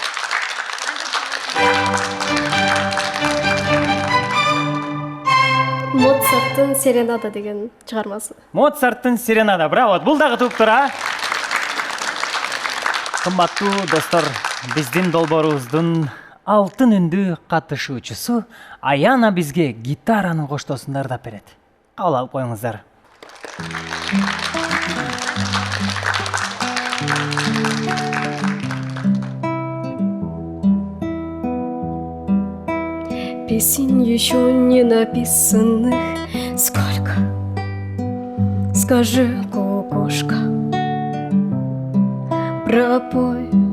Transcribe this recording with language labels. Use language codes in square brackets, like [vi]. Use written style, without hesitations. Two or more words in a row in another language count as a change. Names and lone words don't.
[ky] Моцарттын «Серенада» деген чыгармасы. Моцарттын «Серенада», браво. Бул дагы туптур, Кымбаттуу достор, биздин долбоорубуздун алтын үндүү катышуучусу Аяна бизге гитаранын коштосун ырдап берет. Кабыл алып коюңуздар. [ru] Песен еще не написанных сколько? Скажи, кукушка, пропой.